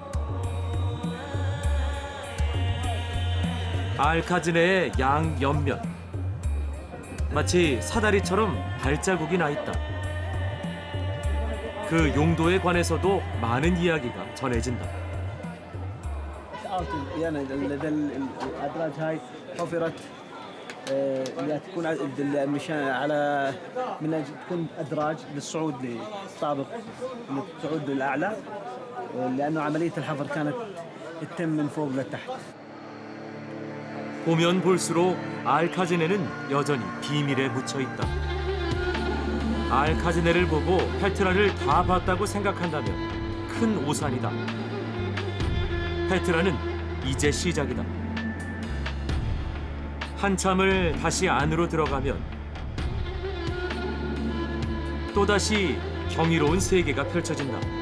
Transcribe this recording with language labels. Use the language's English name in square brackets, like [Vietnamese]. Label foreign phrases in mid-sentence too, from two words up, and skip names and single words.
[Korean] 알카즈네의 양 옆면 마치 사다리처럼 발자국이 나 있다. 그 용도에 관해서도 많은 이야기가 전해진다. [Arabic] الادراج هاي حفرت تكون مشان على من أجل تكون ادراج للصعود للطابق للصعود للاعلى لانه عمليه الحفر كانت تتم من فوق لتحت. [Korean] 보면 볼수록 알카즈네는 여전히 비밀에 묻혀 있다. 알카즈네를 보고 페트라를 다 봤다고 생각한다면 큰 오산이다. 페트라는 이제 시작이다. 한참을 다시 안으로 들어가면 또다시 경이로운 세계가 펼쳐진다.